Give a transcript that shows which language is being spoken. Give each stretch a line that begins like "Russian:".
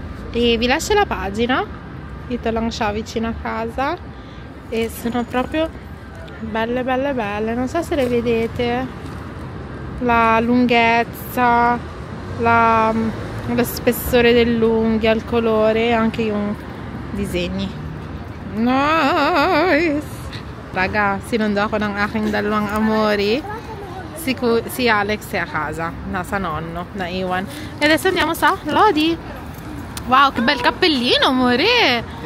Italian: E vi lascio la pagina,
Filipino: dito lang siya
Italian: vicino a casa, e sono proprio belle belle belle. Non so se le vedete, la lunghezza, lo spessore dell'unghia, il colore e anche i disegni.
English: Nice!
Filipino: Raga, sinundo ako ng aking dalawang amori.
Italian: Si Alex è a casa,
Filipino: nasa
Italian: nonno,
Filipino: naiwan.
Italian: E adesso andiamo sa Lodi. Wow, che bel cappellino, amore!